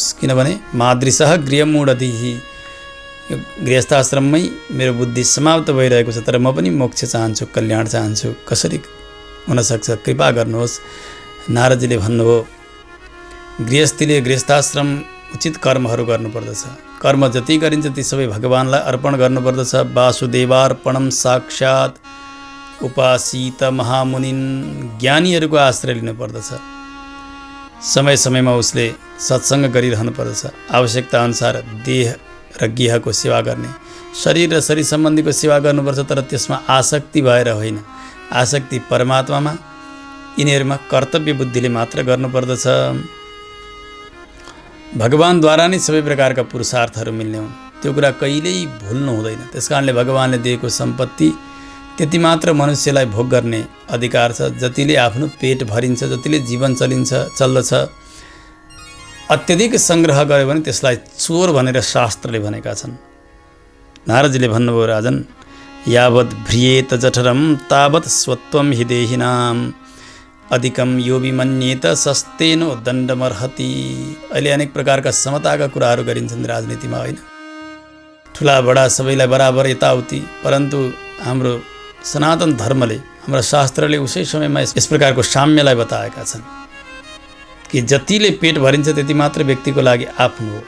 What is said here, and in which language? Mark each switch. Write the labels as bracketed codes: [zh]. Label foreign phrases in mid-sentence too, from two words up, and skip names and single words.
[ne] किनभने [sa] मादृशः गृहमूढधिः, [ne] यो गृहस्थाश्रममै मेरो बुद्धि समाप्त भइरहेको छ, तर म पनि मोक्ष चाहन्छु, कल्याण चाहन्छु। कसरी हुनसक्छ कृपा गर्नुहोस्। नारदजीले भन्नुभयो गृहस्थीले गृहस्थाश्रम उचित कर्महरू गर्नुपर्दछ। कर्म जति गरिन्छ ती सबै भगवान्लाई अर्पण गर्नुपर्दछ। [sa] वासुदेवार्पणम साक्षात् उपासित महामुनिन्, [ne] ज्ञानीहरूको आश्रय लिनुपर्दछ। समय समयमा उसले सत्सङ्ग गरिरहनु पर्दछ। आवश्यकता अनुसार देह र गेहको सेवा गर्ने, शरीर र शरीर सम्बन्धीको सेवा गर्नुपर्छ, तर त्यसमा आसक्ति भएर होइन। आसक्ति परमात्मामा, यिनीहरूमा कर्तव्य बुद्धिले मात्र गर्नुपर्दछ। भगवानद्वारा नै सबै प्रकारका पुरुषार्थहरू मिल्ने हुन्, त्यो कुरा कहिल्यै भुल्नु हुँदैन। त्यसकारणले भगवानले दिएको सम्पत्ति त्यति मात्र मनुष्यलाई भोग गर्ने अधिकार छ, जतिले आफ्नो पेट भरिन्छ, जतिले जीवन चल्दछ। अत्यधिक सङ्ग्रह गर्यो भने त्यसलाई चोर भनेर शास्त्रले भनेका छन्। नारदजीले भन्नुभयो राजन, [sa] यावत् भ्रियेत जठरम तावत् स्वत्वम हि देहिनाम अधिकम यो विमन्येत सस्तेनो दण्डमर्हति। [ne] अहिले अनेक प्रकारका समताका कुराहरू गरिन्छन् राजनीतिमा, होइन? ठुला बडा सबैलाई बराबर यताउति। परन्तु हाम्रो सनातन धर्मले, हाम्रा शास्त्रले उसै समयमा यस प्रकारको साम्यलाई बताएका छन् कि जतिले पेट भरिन्छ त्यति मात्र व्यक्तिको लागि आफ्नो हो।